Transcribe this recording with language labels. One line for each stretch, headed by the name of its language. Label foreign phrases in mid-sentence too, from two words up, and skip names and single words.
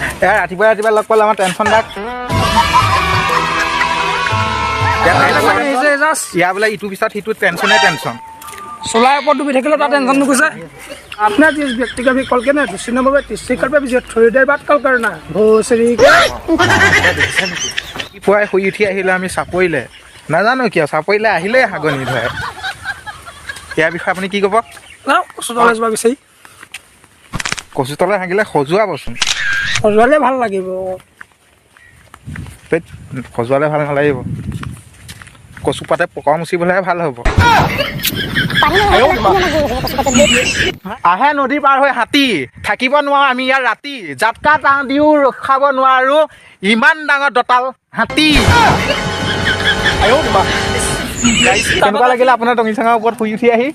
Assamese: এয়া ৰাতিপুৱা লগ পালে আমাৰ টেনশ্যন দাক ইয়াৰ বোলে ইটোৰ পিছত সিটো টেনশ্যনে টেনশ্যন চলাৰ ওপৰত ডুবি থাকিলে তাৰ টেনশ্যন নুগুছে
Hindi: अपना जिस व्यक्ति का भी कॉल किया ना दूसरे नंबर पे तीसरे कॉल पे भी थोड़ी देर बाद कॉल करना भोसरी
Assamese: পুৱাই শুই উঠি আহিলে আমি চাপৰিলে নাজানো কিয় চাপৰিলে আহিলেই হাগনি ধৰে ইয়াৰ বিষয়ে আপুনি কি ক'ব কচুতলে যোৱা বিচাৰি কচুতলে হাগিলে সজোৱাবচোন সজোৱালে ভাল লাগিব সজোৱালে ভাল নালাগিব কচু পাতে পকা মুচিবলৈহে ভাল হ'ব আহে নদী পাৰ হৈ হাতী থাকিব নোৱাৰো আমি ইয়াৰ ৰাতি জাতকা টান দিও ৰখাব নোৱাৰো ইমান ডাঙৰ দঁতাল হাতী কেনেকুৱা লাগিলে আপোনাৰ টঙি চাঙৰ ওপৰত শুই উঠি আহি